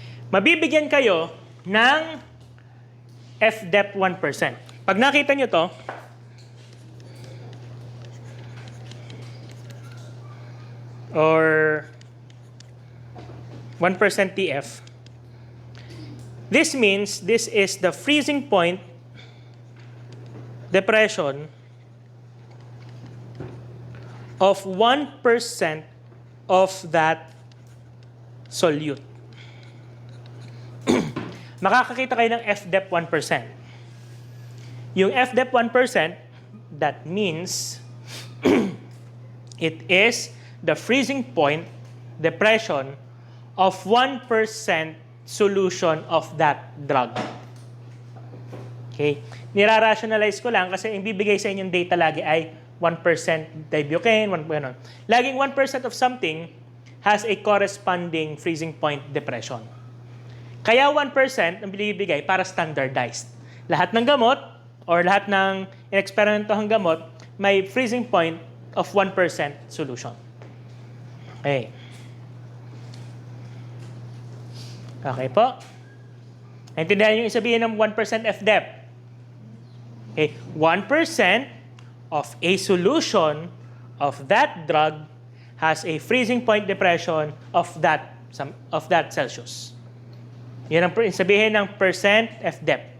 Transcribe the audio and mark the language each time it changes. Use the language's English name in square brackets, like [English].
[Filipino] Mabibigyan kayo ng FDEP 1%. Pag nakita nyo to, [English] or 1% TF, this means this is the freezing point depression of 1% of that solute. [Filipino] Makakakita kayo ng FDEP 1%. [English] Yung FDEP 1%, that means it is the freezing point depression of 1% solution of that drug. Okay? [Filipino] Nira-rationalize ko lang kasi yung bibigay sa inyong data lagi ay 1% dibucane, 1%. [English] Laging 1% of something has a corresponding freezing point depression. [Filipino] Kaya 1% ang binibigay para standardized. Lahat ng gamot or lahat ng ineksperimentohang gamot may freezing point of 1% solution. Okay. Okay po. Naintindihan yung isabihin ng 1% FDEP. Okay. [English] 1% of a solution of that drug has a freezing point depression of that Celsius. [Filipino] Yan ang sabihin ng percent FDEP.